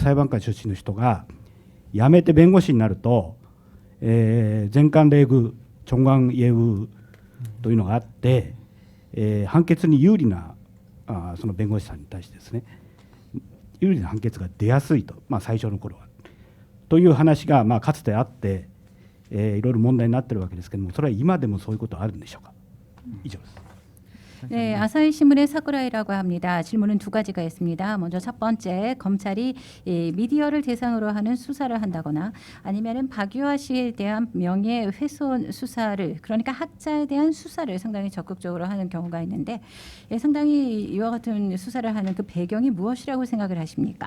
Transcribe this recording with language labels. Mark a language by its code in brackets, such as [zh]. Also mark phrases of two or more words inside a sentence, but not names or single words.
[ja] 裁判官出身の人が辞めて弁護士になると、全韓レーグチョンガンイエウというのがあって、判決に有利なその弁護士さんに対してですね、有利な判決が出やすいと、最初の頃はという話がかつてあって、いろいろ問題になっているわけですけれども、それは今でもそういうことはあるんでしょうか。以上です。 [ko] 네, 아사히 신문의 사쿠라이라고 합니다. 질문은 두 가지가 있습니다. 먼저 첫 번째, 검찰이 미디어를 대상으로 하는 수사를 한다거나 아니면은 박유하 씨에 대한 명예훼손 수사를, 그러니까 학자에 대한 수사를 상당히 적극적으로 하는 경우가 있는데, 상당히 이와 같은 수사를 하는 그 배경이 무엇이라고 생각을 하십니까?